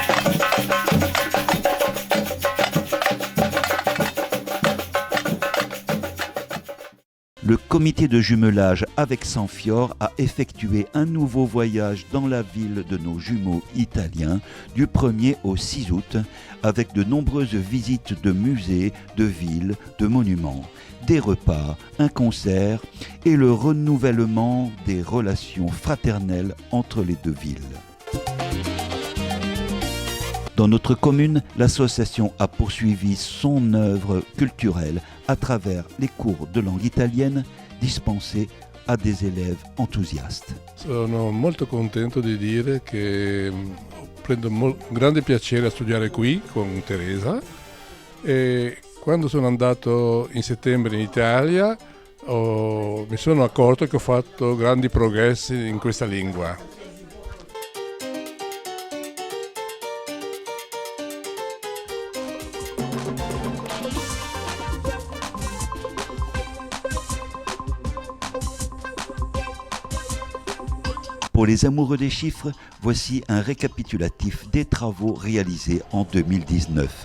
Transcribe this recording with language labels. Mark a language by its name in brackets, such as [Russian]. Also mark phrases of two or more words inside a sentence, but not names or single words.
[French] Le comité de jumelage avec Sanfior a effectué un nouveau voyage dans la ville de nos jumeaux italiens du 1er au 6 août avec de nombreuses visites de musées, de villes, de monuments, des repas, un concert et le renouvellement des relations fraternelles entre les deux villes. Dans notre commune, l'association a poursuivi son œuvre culturelle à travers les cours de langue italienne dispensés a des élèves entusiastes. [Italian] Sono molto contento di dire che prendo grande piacere a studiare qui con Teresa e quando sono andato in settembre in Italia mi sono accorto che ho fatto grandi progressi in questa lingua. [French] Pour les amoureux des chiffres, voici un récapitulatif des travaux réalisés en 2019.